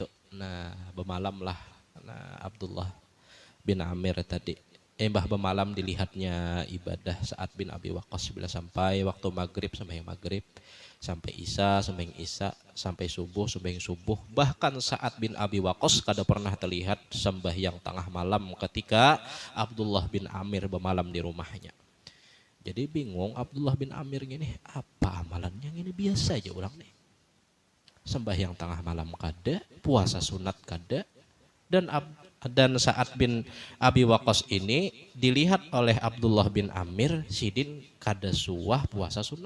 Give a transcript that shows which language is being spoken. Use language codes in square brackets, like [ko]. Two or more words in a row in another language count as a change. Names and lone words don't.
[id] Nah, bermalam lah. Nah, Abdullah bin Amir tadi. Mbah bermalam dilihatnya ibadah Sa'ad bin Abi Waqqas bila sampai waktu maghrib sembahyang maghrib, sampai isya sembahyang isya, sampai subuh sembahyang subuh. Bahkan Sa'ad bin Abi Waqqas kada pernah terlihat sembahyang tengah malam ketika Abdullah bin Amir bermalam di rumahnya. Jadi bingung Abdullah bin Amir gini, apa amalannya ini biasa aja orang nih. [bjn] Sembahyang tengah malam kada, puasa sunat kada, [id] dan Sa'ad bin Abi Waqqas ini dilihat oleh Abdullah bin Amir, Sidin kada suah puasa sunat.